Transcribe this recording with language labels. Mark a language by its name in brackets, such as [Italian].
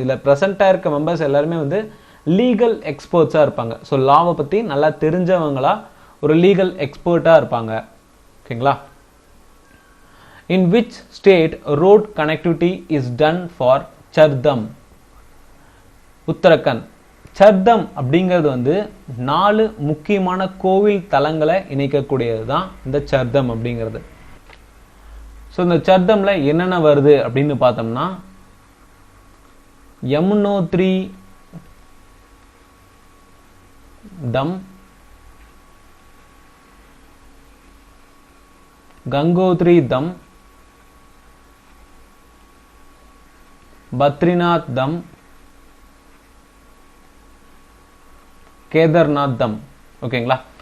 [Tamil] இதில் ப்ரெசென்ட்டாக இருக்க மெம்பர்ஸ் எல்லாருமே வந்து லீகல் எக்ஸ்பர்ட்ஸாக இருப்பாங்க. ஸோ லாவை பற்றி நல்லா தெரிஞ்சவங்களா ஒரு லீகல் எக்ஸ்பர்ட்டாக இருப்பாங்க. ஓகேங்களா. [English] In which state road connectivity is done for Chardham? [Tamil] Uttarakhand. சர்தம் அப்படிங்கிறது வந்து 4 முக்கியமான கோவில் தலங்களை இணைக்கக்கூடியது தான் இந்த சர்தம் அப்படிங்கிறது. ஸோ இந்த சர்தம்ல என்னென்ன வருது அப்படின்னு பார்த்தோம்னா யமுனோத்ரி தம், கங்கோத்ரி தம், பத்ரிநாத் தம், கேதார்நாத் தம். ஓகேங்களா.